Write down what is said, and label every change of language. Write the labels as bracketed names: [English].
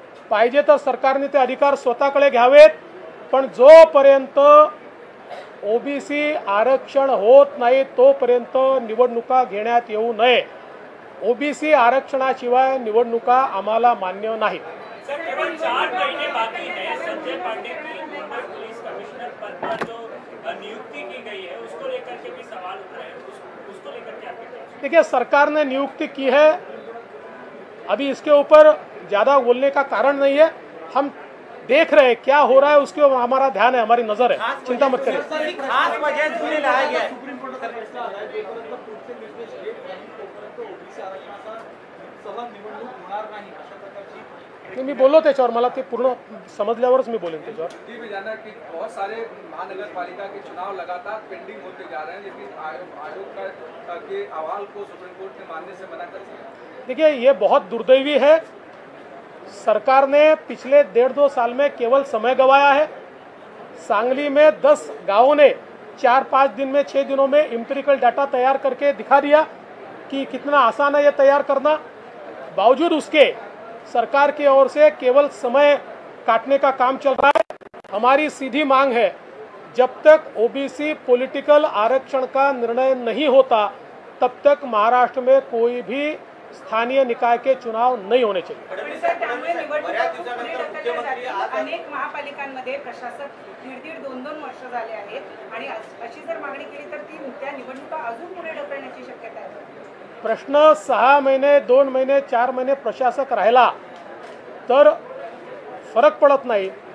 [Marathi] पाहिजे तर सरकारने ते अधिकार स्वतःकडे घ्यावेत. पण जोपर्यंत ओबीसी आरक्षण होत नाही तोपर्यंत निवडणुका घेण्यात येऊ नये. ओबीसी आरक्षणाशिवाय निवडणुका आम्हाला मान्य नाही. [Hindi] सर, केवल 4 महीने बाकी है. संजय पांडे की मुंबई पुलिस कमिश्नर पद पर जो नियुक्ति की गई है उसको लेकर के भी सवाल उठ रहे हैं. उसको लेकर के आपके क्या? देखिए, सरकार ने नियुक्ति की है, अभी इसके ऊपर ज्यादा बोलने का कारण नहीं है. हम देख रहे हैं क्या हो रहा है, उसके ऊपर हमारा ध्यान है, हमारी नजर है. चिंता मत करिए. खास वजह जुने लाया गया है. [Marathi] सुप्रीम कोर्टाचा फैसला आलाय, जोपर्यंत पुढचे निर्देश येत नाही तोपर्यंत ओबीसी आरक्षणाचा सहज निवडणूक होणार नाही अशा प्रकारची. मी बोललो त्याच्यावर, मला ते पूर्ण समजल्यावरच मी बोलेन त्याच्यावर. [Hindi] ये भी जानना कि बहुत सारे महानगर पालिका के चुनाव लगातार पेंडिंग होते जा रहे हैं, लेकिन आयोग के अहवाल को सुप्रीम कोर्ट ने मानने से मना कर दिया. देखिए, ये बहुत दुर्दैवी है. सरकार ने पिछले 1.5-2 साल में केवल समय गंवाया है. सांगली में 10 गांवों ने 4-5 दिन में 6 दिनों में एम्पिरिकल डाटा तैयार करके दिखा दिया कि कितना आसान है ये तैयार करना. बावजूद उसके सरकार की ओर से केवल समय काटने का काम चल रहा है. हमारी सीधी मांग है, जब तक ओबीसी पॉलिटिकल आरक्षण का निर्णय नहीं होता तब तक महाराष्ट्र में कोई भी स्थानीय निकाय के चुनाव नहीं होने चाहिए. [Marathi] त्यामुळे निवडणूक अनेक महापालिकांमध्ये प्रशासक 1.5-2 वर्ष झाले आहेत आणि अशी जर मागणी केली तर त्या निवडणुका अजून पुढे ढकलण्याची शक्यता आहे. प्रश्न 6 महिने 2 महिने 4 महिने प्रशासक राहिला तर फरक पडत नाही.